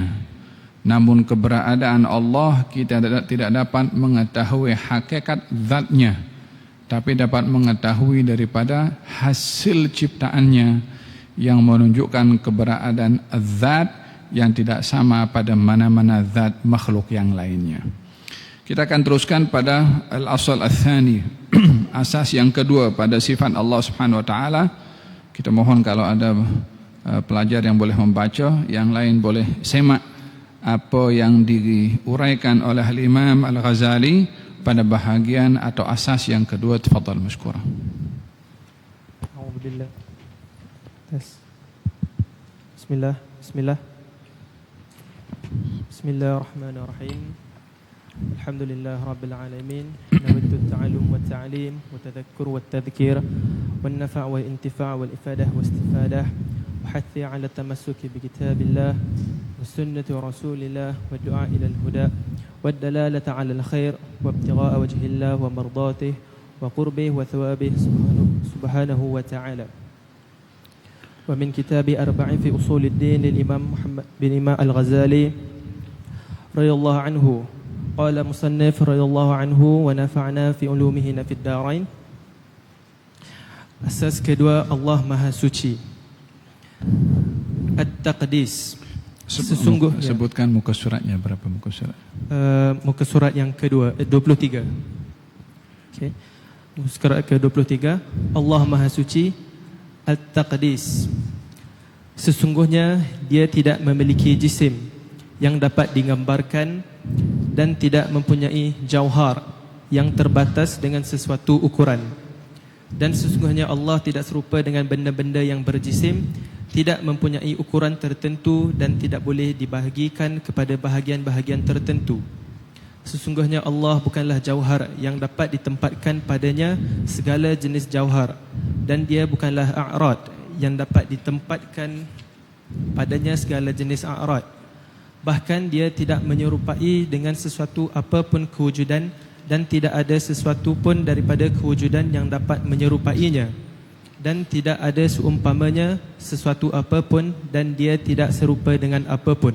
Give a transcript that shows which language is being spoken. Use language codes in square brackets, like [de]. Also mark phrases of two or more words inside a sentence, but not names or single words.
[ms] Namun keberadaan Allah kita tidak dapat mengetahui hakikat zatnya, tapi dapat mengetahui daripada hasil ciptaannya yang menunjukkan keberadaan zat yang tidak sama pada mana-mana zat makhluk yang lainnya. Kita akan teruskan pada [ar] الأصل الثاني, [ms] asas yang kedua pada sifat Allah [ar] سبحانه وتعالى. [ms] Kita mohon kalau ada pelajar yang boleh membaca, yang lain boleh semak apa yang diuraikan oleh Imam Al-Ghazali pada bahagian atau asas yang kedua. [ar] تفضل مشكورا. الحمد لله. بسم الله. بسم الله الرحمن الرحيم. الحمد لله رب العالمين. نويت التعلم والتعليم والتذكر والتذكير والنفع والانتفاع والإفادة والاستفادة والحث على التمسك بكتاب الله وسنة رسول الله والدعاء إلى الهدى والدلالة على الخير وابتغاء وجه الله ومرضاته وقربه وثوابه سبحانه وتعالى. ومن كتاب 40 في أصول الدين للإمام محمد بن إمام الغزالي رضي الله عنه قال مصنف رضي الله عنه ونفعنا في علومه في الدارين. [ms] Asas kedua, Allah Maha Suci. At-Taqdis. Sesungguhnya Sebutkan muka suratnya, berapa muka surat? Muka surat yang kedua, 23. Okay. Muka surat ke-23, Allah Maha Suci. At-Taqdis. Sesungguhnya dia tidak memiliki jisim yang dapat digambarkan dan tidak mempunyai jauhar yang terbatas dengan sesuatu ukuran. Dan sesungguhnya Allah tidak serupa dengan benda-benda yang berjisim, tidak mempunyai ukuran tertentu dan tidak boleh dibahagikan kepada bahagian-bahagian tertentu. Sesungguhnya Allah bukanlah jauhar yang dapat ditempatkan padanya segala jenis jauhar, dan dia bukanlah a'rad yang dapat ditempatkan padanya segala jenis a'rad. Bahkan dia tidak menyerupai dengan sesuatu apapun kewujudan, dan tidak ada sesuatu pun daripada kewujudan yang dapat menyerupainya, dan tidak ada seumpamanya sesuatu apapun, dan dia tidak serupa dengan apapun.